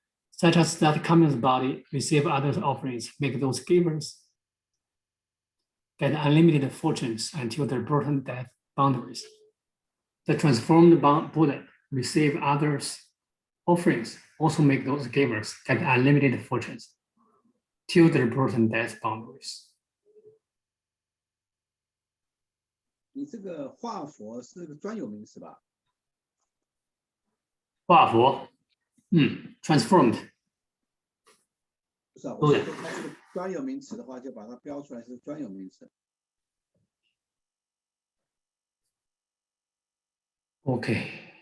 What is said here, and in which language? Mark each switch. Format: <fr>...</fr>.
<en>Such as that Kamen's body receive others' offerings, make those givers get unlimited fortunes until their birth and death boundaries. The transformed Buddha receive others' offerings, also make those givers get unlimited fortunes till their birth and death boundaries.</en> <zh>你这个化佛是个专有名词吧？化佛，transformed。不是啊，我说它是个专有名词的话，就把它标出来是专有名词。</zh> <en>OK。</en>